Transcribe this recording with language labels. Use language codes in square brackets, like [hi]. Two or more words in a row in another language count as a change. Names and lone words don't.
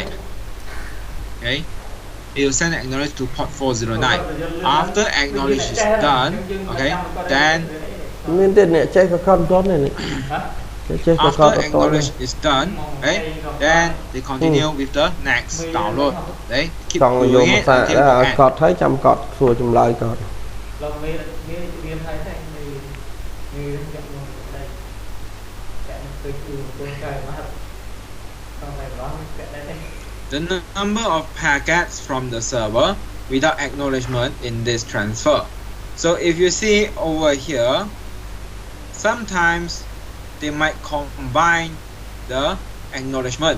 [en] Okay, it will send acknowledge to port 409. After acknowledge is done, okay, then after acknowledge is done, okay, then they continue with the next download. They keep doing it until the end. [km] គាត់ហើយចាំគាត់សួរចម្លើយគាត់ [en] The number of packets from the server without acknowledgement in this transfer. So if you see over here, sometimes they might combine the acknowledgement.